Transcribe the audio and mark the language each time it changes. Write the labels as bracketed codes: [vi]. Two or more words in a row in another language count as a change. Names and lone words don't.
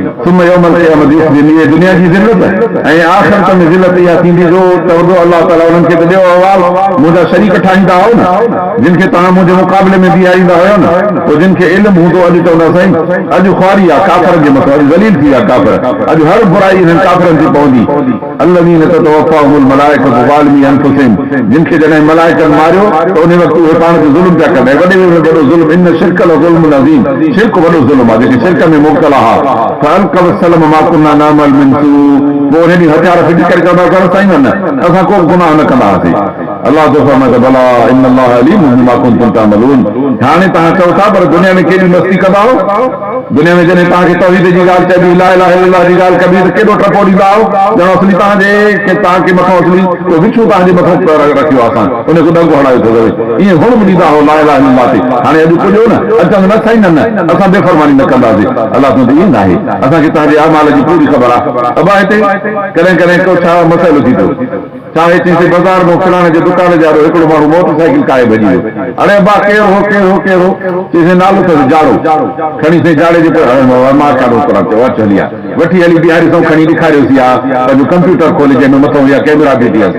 [ar] ثم يوم القيامة, [sd] इहे दुनिया जी ज़िल्लत ऐं आख़िरत में ज़िल्लत इहा थींदी जो चवंदो अल्लाह ताला उन्हनि खे त ॾियो अहवाल, मुंहिंजा शरीक ठाहींदा हो न, जिन खे तव्हां मुंहिंजे मुक़ाबले में बीहारींदा हुयो न, पोइ जिन खे इल्मु हूंदो अॼु चवंदा साईं अॼु ख़्वारी आहे काफ़िरनि जे मथां, अॼु ज़लील थी विया काफ़िर, अॼु हर बुराई हिननि काफ़िरनि ते पवंदी। [ar] الذين تتوفاهم الملائكة ظالمي أنفسهم, [sd] जिन खे जॾहिं मलाइकनि मारियो त उन वक़्तु उहे पाण ते ज़ुल्म पिया कनि। वॾे में वॾो ज़ुल्म, [ar] إن الشرك لظلم عظيم, [sd] शिरक वॾो ज़ुल्म आहे, जेके शिरक में मुब्तला हुआ। [ar] فألقوا السلم ما كنا نعمل من سوء, [sd] पोइ उन ॾींहुं हथियार फिटी करे चवंदा कयो साईं न असां को गुनाह न कंदा हुआसीं। अलाह तो फरमाए त भला [ar] إن الله عليم بما كنتم تعملون. [sd] हाणे तव्हां चओ था पर दुनिया में केॾी मस्ती कंदा हो, दुनिया में जॾहिं तव्हांखे तौहीद जी ॻाल्हि चइबी, [ar] لا إله إلا الله [sd] जी ॻाल्हि कबी त केॾो टपो ॾींदा हो, ॼणो असली तव्हांखे मथां असली को विछू तव्हांजे मथां रखियो आहे, असां उन खे डंगो हणायो थो करे, ईअं हुण बि ॾींदा हो [ar] لا إله إلا الله [sd] ते। हाणे अॼु पुॼो न, अचनि न साईं न असां बेफ़रमानी न कंदासीं। अलाह तुंहिंजी ईंद आहे, असांखे तव्हांजे अमाल जी पूरी ख़बर आहे। अबा हिते कॾहिं कॾहिं को छा मसइलो थी थियो, छा चईं बाज़ार में फलाणे जे दुकान जे आॾो हिकिड़ो माण्हू मोटरसाइकिल काए भॼी वियो। अरे अबा केरु हो केरु हो केरु हो, चईं नालो अथसि जाड़ो, खणी साईं जाड़े जे मां काॾो करां, चयो अच हली आहे, वठी हली बीहारी सौ खणी ॾेखारियोसीं आहे पंहिंजो कंप्यूटर खोले जंहिंमें मथां इहा कैमरा बीठी आहे।